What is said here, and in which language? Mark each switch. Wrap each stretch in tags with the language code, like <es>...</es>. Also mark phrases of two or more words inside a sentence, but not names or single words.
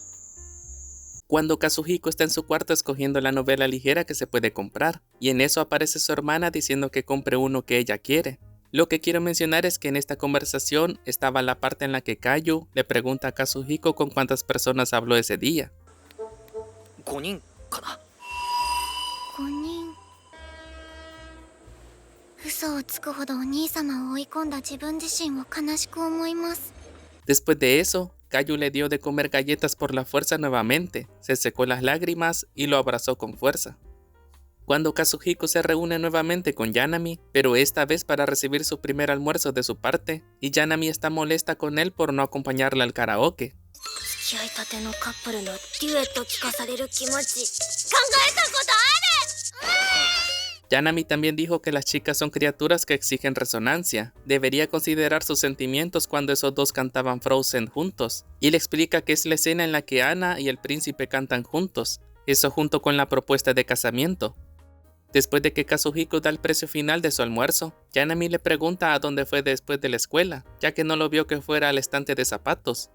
<es>Cuando Kazuhiko está en su cuarto escogiendo la novela ligera que se puede comprar, y en eso aparece su hermana diciendo que compre uno que ella quiere. Lo que quiero mencionar es que en esta conversación estaba la parte en la que Kayu le pregunta a Kazuhiko con cuántas personas habló ese día.</es> <ja>5 人かな。 5人。嘘をつくほどお兄様を追い込んだ自分自身を悲しく思います。</ja> <es>Después de eso, Kayu le dio de comer galletas por la fuerza nuevamente, se secó las lágrimas y lo abrazó con fuerza. Cuando Kazuhiko se reúne nuevamente con Yanami, pero esta vez para recibir su primer almuerzo de su parte, y Yanami está molesta con él por no acompañarla al karaoke.</es> <ja>付き合いたてのカップルのデュエット聞かされる気持ち考えたことある。</ja> <es>Yanami también dijo que las chicas son criaturas que exigen resonancia. Debería considerar sus sentimientos cuando esos dos cantaban Frozen juntos. Y le explica que es la escena en la que Anna y el príncipe cantan juntos. Eso junto con la propuesta de casamiento. Después de que Kazuhiko da el precio final de su almuerzo, Yanami le pregunta a dónde fue después de la escuela, ya que no lo vio que fuera al estante de zapatos.</es>